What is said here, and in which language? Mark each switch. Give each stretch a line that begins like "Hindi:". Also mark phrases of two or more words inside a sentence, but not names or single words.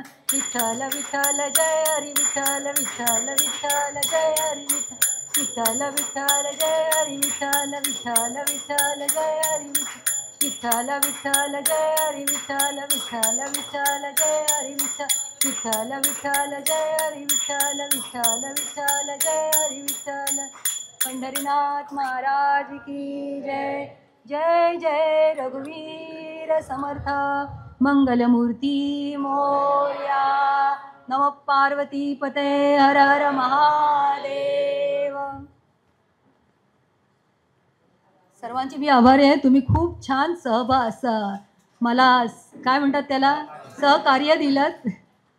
Marathi: विठ्ठल विठ्ठल जय हरी विठ्ठल, विठ्ठल विठ्ठल जय हरी विठ्ठल, विठ्ठल जय हरी विठ्ठल, विठ्ठल विठ्ठल जय हरी विठ्ठल, विठ्ठल जय हरी विठ्ठल, विठ्ठल विठ्ठल जय हरी विठ्ठल, विठ्ठल जय हरी विठ्ठल, विठ्ठल विठ्ठल जय हरी विठ्ठल. पंढरीनाथ महाराज की जय. जय जय रघुवीर समर्थ मंगलमूर्ती मोरया. नमः पार्वती पते हर हर महादेव. सर्वांची मी आभारी आहे. तुम्ही खूप छान मला काय म्हणतात त्याला सहकार्य दिलं.